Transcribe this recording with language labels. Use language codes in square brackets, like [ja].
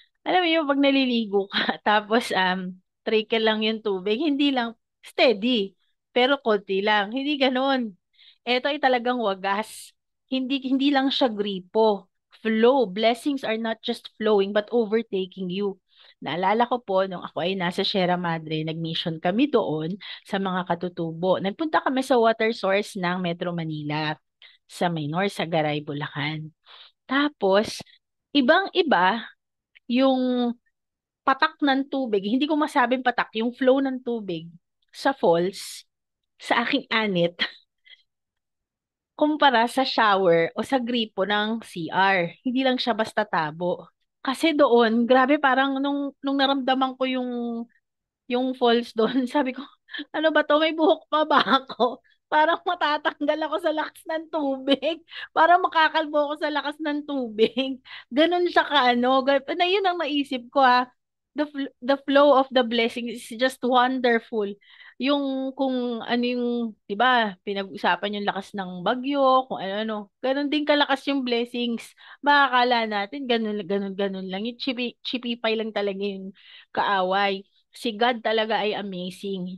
[tl] Alam mo yung pag naliligo ka, tapos trickle lang yung tubig, hindi lang steady, pero konti lang. Hindi ganoon. Ito ay talagang wagas. Hindi lang siya gripo. Flow. [en] Blessings are not just flowing but overtaking you. [tl] Naalala ko po, nung ako ay nasa Sierra Madre, nag-mission kami doon sa mga katutubo. Nagpunta kami sa water source ng Metro Manila, sa Maynor, sa Garay, Bulacan. Tapos, ibang-iba yung patak ng tubig. Hindi ko masabing patak, yung flow ng tubig sa falls, sa aking anit, kumpara sa shower o sa gripo ng CR. Hindi lang siya basta tabo. Kasi doon, grabe parang nung naramdaman ko yung falls doon, sabi ko, ano ba to? May buhok pa ba ako? Parang matatanggal ako sa lakas ng tubig. Parang makakalbo ako sa lakas ng tubig. Ganun siya kaano. Na yun ang naisip ko ha. [en] The flow of the blessing is just wonderful. [tl] Yung kung ano yung, di ba, pinag-usapan yung lakas ng bagyo, kung ano-ano. Ganun din kalakas yung blessings. Makakala natin, ganun lang. Yung chippy pie lang talaga yung kaaway. Si God talaga ay amazing.